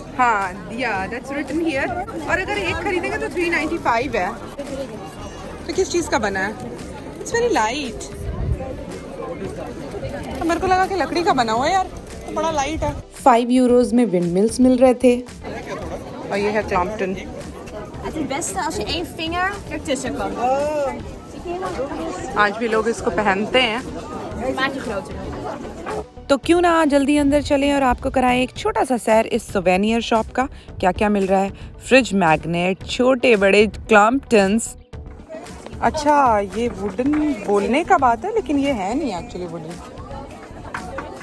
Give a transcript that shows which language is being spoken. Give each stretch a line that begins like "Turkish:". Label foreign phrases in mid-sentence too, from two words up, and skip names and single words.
Hindi: हाँ
English: yeah that's written here.
Hindi: और अगर एक खरीदेंगे तो 395 है। तो किस चीज़ का बना है?
English: it's very light.
Hindi: मेरे को लगा कि लकड़ी का बना हुआ है यार, तो बड़ा लाइट है। 5 यूरोज में विंड मिल्स मिल रहे थे। और ये है क्लम्पटन।
Dutch: Het is het beste als je 1 vinger ertussen kan.
Hindi: आज भी लोग इसको पहनते हैं।
Dutch: Maak je groter.
Hindi: तो क्यों ना जल्दी अंदर चलें और आपको कराएं एक छोटा सा सैर इस
English: souvenir shop
Hindi: का। क्या क्या मिल रहा है?
English: fridge magnet,
Hindi: छोटे बड़े क्लम्पटन्स। अच्छा ये वुडन बोलने का बात है लेकिन ये है नहीं
English: actually wooden.